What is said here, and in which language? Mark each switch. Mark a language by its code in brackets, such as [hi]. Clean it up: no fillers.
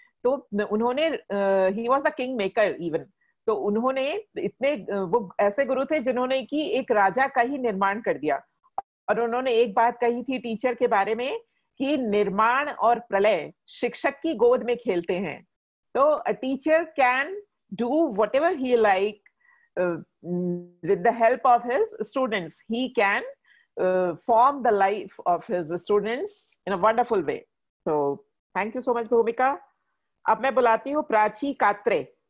[hi] तो उन्होंने [en] he was the king maker even. [hi] तो उन्होंने इतने वो ऐसे गुरु थे जिन्होंने कि एक राजा का ही निर्माण कर दिया. और उन्होंने एक बात कही थी टीचर के बारे में कि निर्माण और प्रलय शिक्षक की गोद में खेलते हैं. [en] तो a teacher can do whatever he like with the help of his students. He can form the life of his students in a wonderful way. So thank you so much, Bhumika. [hi] अब मैं बुलाती हूँ [en] Prachi Katre.